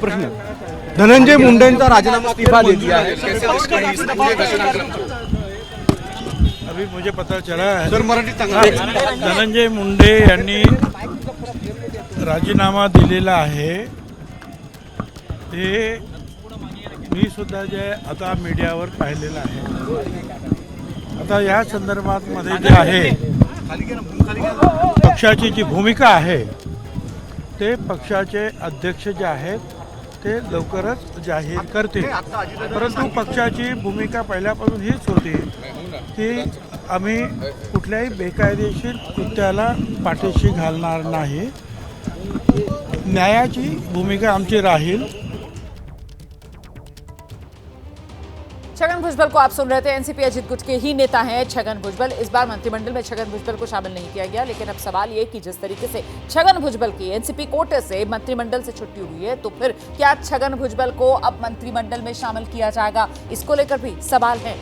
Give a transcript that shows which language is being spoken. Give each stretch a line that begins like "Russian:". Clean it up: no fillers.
Marathi: प्रश्न, धनंजय मुंडेंचा राजीनामा
Hindi: इस्तीफा दे दिया है। अभी मुझे पता चला है धनंजय मुंडे
Marathi: यांनी राजीनामा दिलेला आहे। ते मी सुद्धा जे आता मीडियावर पाहिलेलं आहे। आता या संदर्भात मध्ये जे आहे पक्षाची जी भूमिका आहे ते पक्षाचे अध्यक्ष जे आहेत ते लवकरच जाहीर करतील। परंतु पक्षाची भूमिका पहिल्यापासून हीच होती की आम्ही कुठल्याही बेकायदेशीर कृत्याला पाठीशी घालणार नाही, न्यायाची भूमिका आमची राहील।
Hindi: छगन भुजबल को आप सुन रहे थे। एनसीपी अजित गुट के ही नेता हैं छगन भुजबल। इस बार मंत्रिमंडल में छगन भुजबल को शामिल नहीं किया गया, लेकिन अब सवाल ये कि जिस तरीके से छगन भुजबल की एनसीपी कोटे से मंत्रिमंडल से छुट्टी हुई है, तो फिर क्या छगन भुजबल को अब मंत्रिमंडल में शामिल किया जाएगा? इसको लेकर भी सवाल है।